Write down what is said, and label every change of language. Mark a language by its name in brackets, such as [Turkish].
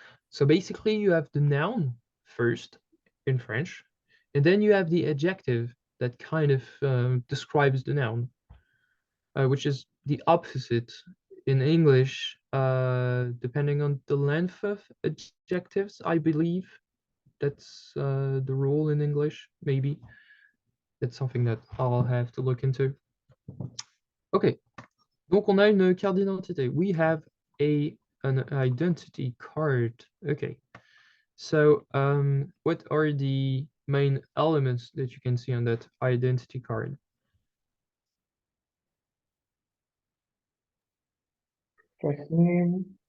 [English] So basically you have the noun first in French, and then you have the adjective that kind of describes the noun, which is the opposite in English, depending on the length of adjectives, I believe. That's the rule in English, maybe. That's something that I'll have to look into. [French] Okay, donc on a une carte d'identité. [English] We have an identity card. Okay, so what are the main elements that you can see on that identity card? First name,